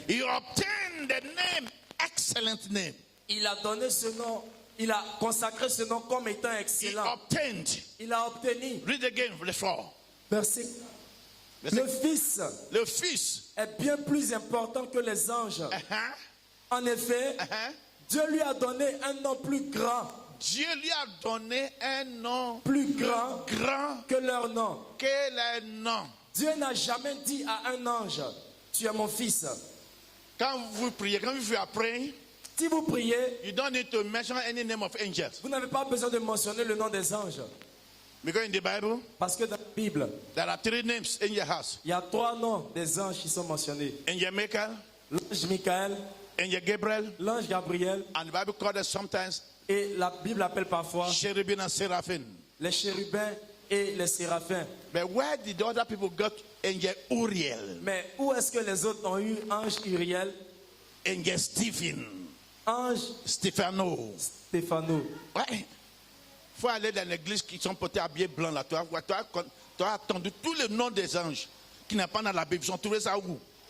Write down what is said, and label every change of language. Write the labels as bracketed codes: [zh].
[en] He obtained the name, excellent name. [fr] Il a donné ce nom, il a consacré ce nom comme étant [en] He excellent. obtained. [fr] Il a obtenu. [en] Read again, verse 4. [fr] Verset. Le Fils Le Fils. est bien plus important que les anges. En effet, Dieu lui a donné un nom plus grand. Dieu lui a donné un nom Plus grand grand que leur nom. que les noms. Dieu n'a jamais dit à un ange, tu es mon fils. Quand vous priez, quand vous faites après, Si vous priez, [en] you don't need to mention any name of angels. [fr] vous n'avez pas besoin de mentionner le nom des anges. [en] Because in the Bible, [fr] Parce que dans la Bible, [en] there are 3 names in your house. [fr] il y a 3 noms des anges qui sont mentionnés. [en] Angel Michael, [fr] L'ange Michael, [en] Angel Gabriel, [fr] l'ange Gabriel, [en] and the Bible calls us sometimes [fr] et la Bible appelle parfois [en] cherubim and seraphim. [fr] les chérubins et les séraphins. [en] But where did the other people got Angel Uriel, [fr] Mais où est-ce que les autres ont eu ange Uriel, [en] Angel Stephen, [fr] ange [en] Stephano? [fr] Stéphano? Ouais. Faut aller dans l'église qui sont portés habillés blancs là. Tu as attendu tous les noms des anges qui n'est pas dans la Bible. Ils ont trouvé ça où?